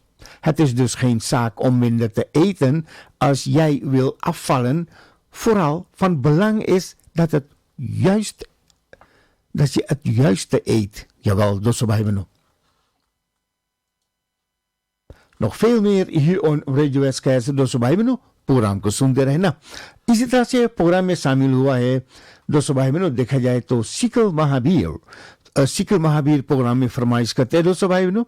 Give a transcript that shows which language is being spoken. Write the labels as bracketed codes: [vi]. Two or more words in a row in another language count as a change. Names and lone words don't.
[nl] Het is dus geen zaak om minder te eten als jij wil afvallen. Vooral van belang is dat je het juiste eet. Jawel, dus wij hebben nog veel meer hier op Radio SKS [hi] दोस्तों भाई बहनों प्रोग्राम को सुनते रहना। इसी तरह से प्रोग्राम में शामिल हुआ है दोस्तों भाई बहनों देखा जाए तो सिकल महावीर प्रोग्राम में फरमाइश करते हैं दोस्तों भाई बहनों।